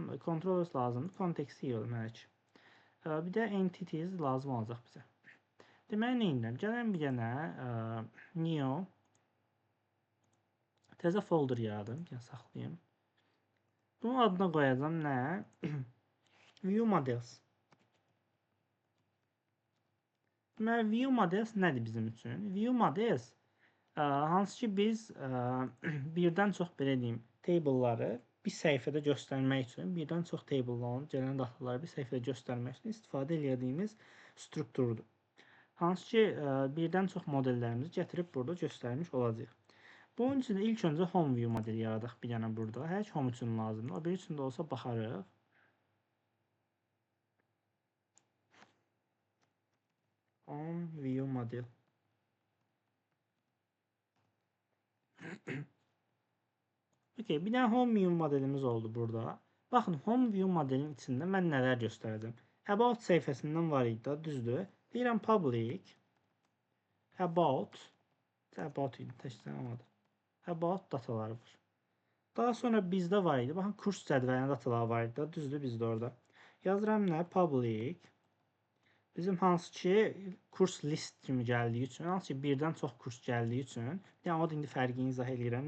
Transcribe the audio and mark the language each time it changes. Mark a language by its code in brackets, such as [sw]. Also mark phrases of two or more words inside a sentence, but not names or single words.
[az] Controllers lazımdır. Konteksti yığdım hələ ki. Bir də entities lazım olacaq bizə. Deməli, nə edirəm? Gələm bir dənə new təzə folder yaradım. Yəni, saxlayayım. Bunun adına qoyacağım nə? [en] View models. [az] Deməli, [en] view models [az] nədir bizim üçün? [en] View models [az] hansı ki biz birdən çox belə deyim, table'ları bir səhifədə göstərmək üçün, birdən çox table'ların gələn dataları bir səhifədə göstərmək üçün istifadə edəcəyimiz strukturdur. Hansı ki birdən çox modellərimizi gətirib burada göstərmiş olacaq. Bunun üçün ilk öncə [en] home view modeli [az] yaradaq bir dənə burada. Hər iki home üçün lazımdır. O bir üçün də olsa baxarıq. [en] Home view model. [az] Okay, bir dənə [en] home view modelimiz [az] oldu burada. Baxın, [en] home view modelin [az] içində mən nələr göstərəcəm. About səhifəsindən var idi, düzdür. Deyirəm [en] public about [az] idi, təkcə olmadı. About dataları var. Daha sonra bizdə var idi. Baxın, kurs cədvəlinin dataları var idi. Düzdür, bizdə orada. Yazıram nə? Public. Bizim hansı ki kurs list kimi gəldiyi üçün, hansı ki birdən çox kurs gəldiyi üçün, yəni o da indi fərqini izah edirəm.